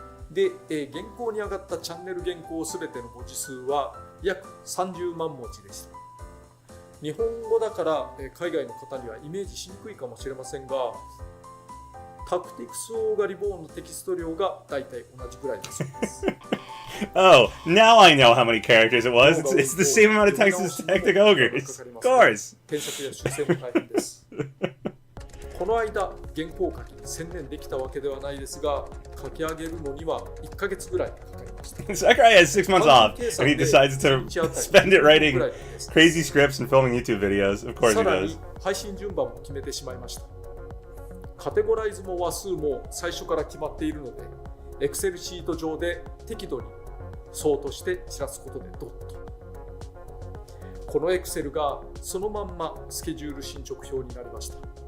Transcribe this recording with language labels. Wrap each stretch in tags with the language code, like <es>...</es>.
<ja>で、原稿に上がったチャンネル原稿すべての文字数は約30万文字でした。日本語だから海外の方にはイメージしにくいかもしれませんが、タクティクスオーガリボーンのテキスト量がだいたい同じぐらいだそうです。</ja> <en>Oh, now I know how many characters it was. It's the same amount of text as Tactic Ogres. Of course.</en> <ja>検索や修正も大変です。この間、原稿書きに専念できたわけではないですが、書き上げるのには1ヶ月ぐらいかかりました。</ja> <en>Sakurai has 6 months off, and he decides to spend it writing crazy scripts and filming YouTube videos. Of course he</en> <ja>さら</ja> <en>does.</en> <ja>に配信順番も決めてしまいました。カテゴライズも話数も最初から決まっているので、Excel シート上で適度にソートして散らすことでドッと。この Excel がそのまんまスケジュール進捗表になりました。</ja>